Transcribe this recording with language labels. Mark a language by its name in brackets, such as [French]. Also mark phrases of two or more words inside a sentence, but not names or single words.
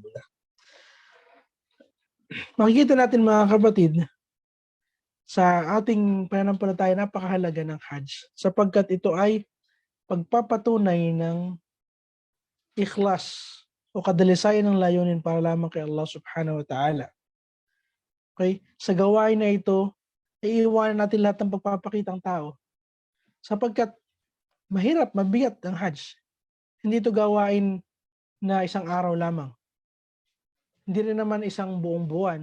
[Filipino] Makikita natin, mga kapatid, sa ating pananampalataya, napakahalaga ng Hajj sapagkat ito ay pagpapatunay ng ikhlas o kadalisayan ng layunin para lamang kay Allah [Arabic] سبحانه وتعالى. [Filipino] Okay? Sa gawain na ito, iiwanan natin lahat ng pagpapakitang tao sapagkat mahirap, mabigat ang Hajj. Hindi ito gawain na isang araw lamang. Hindi rin naman isang buong buwan.